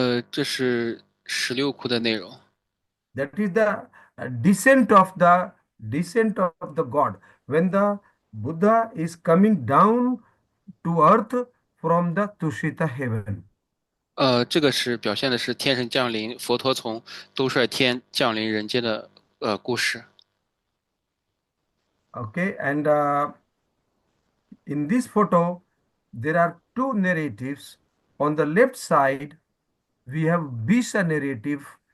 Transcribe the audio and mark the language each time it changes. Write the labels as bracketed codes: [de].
[zh] 这是16窟的内容。 [en] That is the descent of the God, when the Buddha is coming down to earth from the Tushita heaven. [zh] 这个是表现的是天神降临，佛陀从兜率天降临人间的故事。 [en] Okay, and in this photo, there are two narratives. On the left side, we have Bisa narrative.